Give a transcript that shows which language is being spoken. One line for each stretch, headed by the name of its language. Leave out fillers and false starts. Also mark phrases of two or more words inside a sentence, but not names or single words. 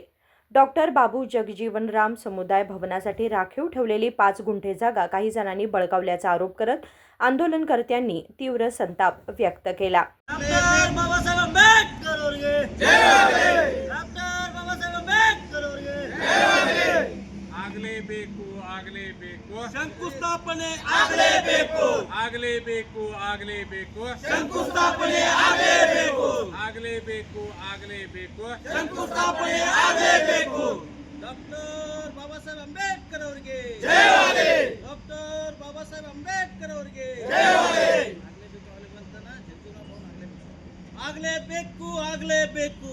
Marathi: डॉक्टर बाबू जगजीवनराम समुदाय भवनासाठी राखीव ठेवलेली 5 गुंठे जागा काही जणांनी बळकावल्याचा आरोप करत आंदोलनकर्त्यांनी तीव्र संताप व्यक्त केला. डॉक्टर बाबासाहेब आंबेडकर वर्गे जय डॉक्टर बाबासाहेब आंबेडकर वर्गे जय
Kannada: ಆಗಲೇ ಬೇಕು ಶಂಕುಸ್ಥಾಪನೆ ಆಗಲೇಬೇಕು ಶಂಕುಸ್ಥಾಪನೆ ಆಗಲೇಬೇಕು ಶಂಕುಸ್ಥಾಪನೆ ಆಗಲೇಬೇಕು ಡಾಕ್ಟರ್ ಬಾಬಾಸಾಹೇಬ್ ಅಂಬೇಡ್ಕರ್ ಅವರಿಗೆ ಜಯವಾಗಲಿ ಡಾಕ್ಟರ್ ಬಾಬಾಸಾಹೇಬ್ ಅಂಬೇಡ್ಕರ್ ಅವರಿಗೆ ಜಯವಾಗಲಿ ಆಗಲೇಬೇಕು